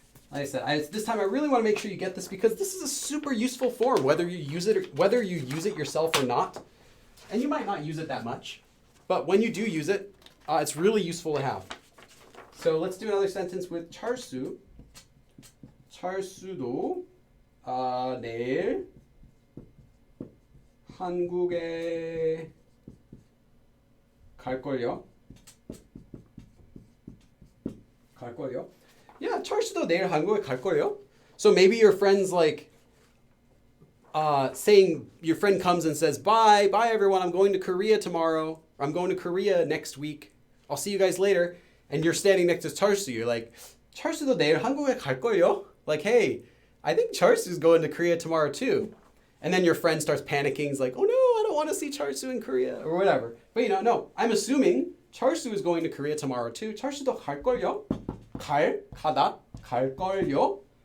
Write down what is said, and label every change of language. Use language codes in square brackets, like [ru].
[en] Like I said, this time I really want to make sure you get this because this is a super useful form, whether you use it yourself or not. And you might not use it that much, but when you do use it, it's really useful to have. So let's do another sentence with 찰수. [ko] 찰수도 내일 한국에 갈걸요? 갈걸요? Yeah, 찰수도 내일 한국에 갈걸요? [en] So maybe your friend's like saying, your friend comes and says, bye everyone, I'm going to Korea tomorrow. Or I'm going to Korea next week. I'll see you guys later. And you're standing next to 찰수. You're like, [ko] 찰수도 내일 한국에 갈걸요? [en] Like, hey, I think 찰수's going to Korea tomorrow too. And then your friend starts panicking. He's like, oh no, I don't want to see 찰수 in Korea or whatever. But no, I'm assuming 찰수 is going to Korea tomorrow too. [ko] 찰수도 갈걸요? 가다, 갈걸요.